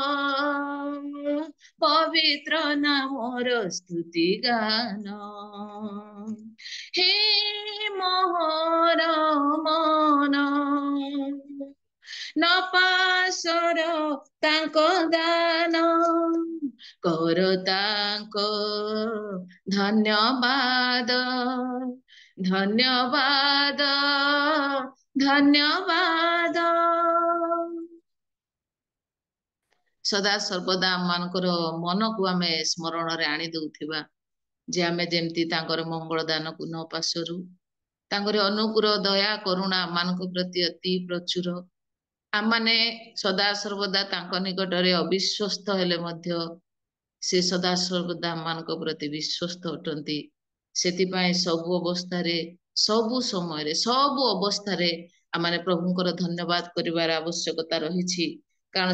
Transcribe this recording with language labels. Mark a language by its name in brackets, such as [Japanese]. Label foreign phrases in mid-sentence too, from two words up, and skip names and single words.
[Odia] ପବିତ୍ର ନାମର ସ୍ତୁତି ଗାନ ହେ ମୋହର ମନ ନ ପାଶର ତାଙ୍କୁ ଦାନ କର ତାଙ୍କୁ ଧନ୍ୟବାଦ ଧନ୍ୟବାଦ ଧନ୍ୟବାଦ ସଦା ସର୍ବଦା आमମାନଙ୍କର ମନକୁ ଆମେ ସ୍ମରଣରେ ଆଣି ଦଉଥିବା ଯେ ଆମେ ଯେମିତି ତାଙ୍କର ମଙ୍ଗଳ ଦାନକୁ ନ ପାଶରୁ ତାଙ୍କର ଅନୁଗ୍ରହ ଦୟା କରୁଣା ଆମମାନଙ୍କ ପ୍ରତି ଅତି ପ୍ରଚୁର ଆମମାନେ ସଦା ସର୍ବଦା ତାଙ୍କ ନିକଟରେ ଅବିଶ୍ୱସ୍ତ ହେଲେ ମଧ୍ୟ ସେ ସଦା ସର୍ବଦା ଆମମାନଙ୍କ ପ୍ରତି ବିଶ୍ୱସ୍ତ ଅଟନ୍ତି ସେଥିପାଇଁ ସବୁ ଅବସ୍ଥାରେ ସବୁ ସମୟରେ ସବୁ ଅବସ୍ଥାରେ ଆମମାନେ ପ୍ରଭୁଙ୍କର ଧନ୍ୟବାଦ କରିବାର ଆବଶ୍ୟକତା ରହିଛି କାରଣ